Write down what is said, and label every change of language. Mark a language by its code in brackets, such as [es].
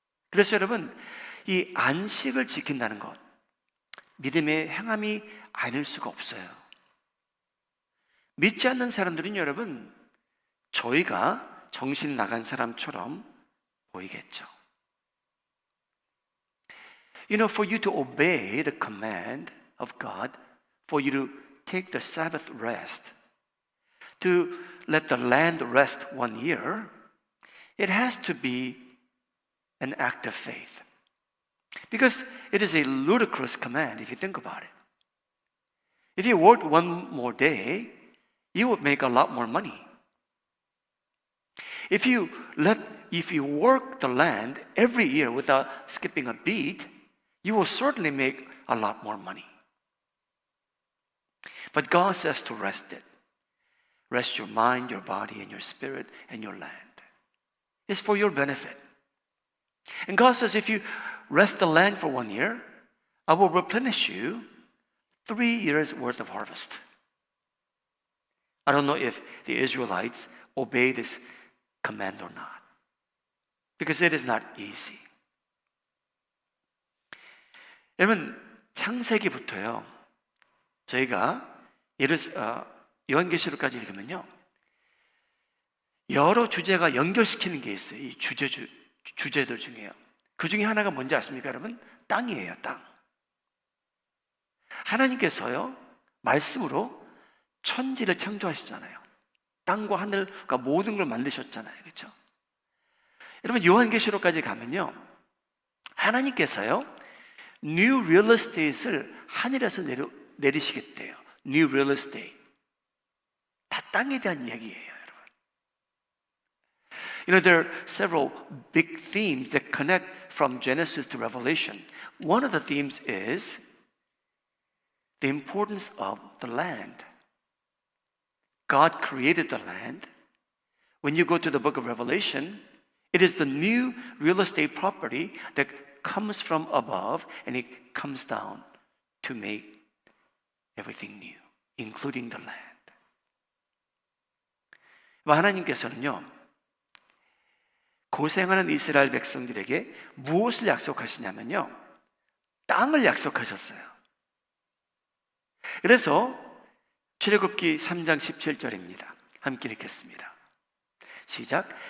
[ko] 그래서 여러분 이 안식을 지킨다는 것 믿음의 행함이 아닐 수가 없어요. 믿지 않는 사람들은 여러분 저희가 정신 나간 사람처럼 보이겠죠. [en] You know, for you to obey the command of God, for you to take the Sabbath rest, to let the land rest 1 year, it has to be an act of faith. Because it is a ludicrous command if you think about it. If you worked one more day, you would make a lot more money. If you work the land every year without skipping a beat, you will certainly make a lot more money. But God says to rest it. Rest your mind, your body, and your spirit, and your land. It's for your benefit. And God says if you rest the land for 1 year, I will replenish you 3 years worth of harvest. I don't know if the Israelites obey this command or not. Because it is not easy. [ko] 여러분 창세기부터요 저희가 요한계시록까지 읽으면요 여러 주제가 연결시키는 게 있어요. 이 주제들 중에요. 그 중에 하나가 뭔지 아십니까 여러분? 땅이에요. 땅. 하나님께서요 말씀으로 천지를 창조하시잖아요. 땅과 하늘과 모든 걸 만드셨잖아요. 그렇죠? 여러분 요한계시록까지 가면요 하나님께서요 [en] New real estate [ko] 을 하늘에서 내리시겠대요. New real estate. 땅에 대한 얘기예요, 여러분. [en] You know, there are several big themes that connect from Genesis to Revelation. One of the themes is the importance of the land. God created the land. When you go to the book of Revelation, it is the new real estate property that comes from above and it comes down to make everything new, including the land. [ko] 하나님께서는요, 고생하는 이스라엘 백성들에게 무엇을 약속하시냐면요, 땅을 약속하셨어요. 그래서 출애굽기 3장 17절입니다. 함께 읽겠습니다. 시작.